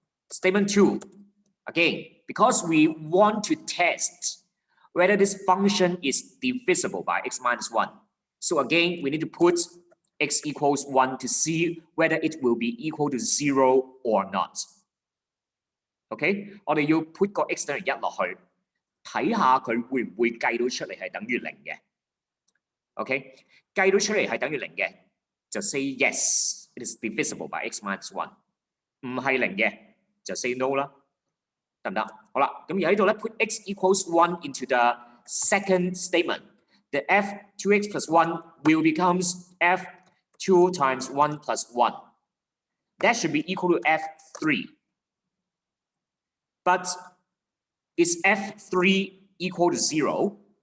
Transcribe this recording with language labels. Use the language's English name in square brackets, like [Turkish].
[English] Statement 2. Again, because we want to test whether this function is divisible by x minus 1. So again, we need to put x equals 1 to see whether it will be equal to 0 or not. [Cantonese] OK， 我哋要 put 個 x 等於1落去，睇下佢會唔會計到出嚟係等於0嘅。 OK， 計到出嚟係等於0嘅，就 say yes, it is divisible by x minus 1。唔係0嘅，就 say no 啦，得唔得？ [English] 好啦，咁而喺度咧 put x equals 1 into the second statement. The f2x plus 1 will becomes f2 times 1 plus 1. That should be equal to f3. But is f3 equal to 0?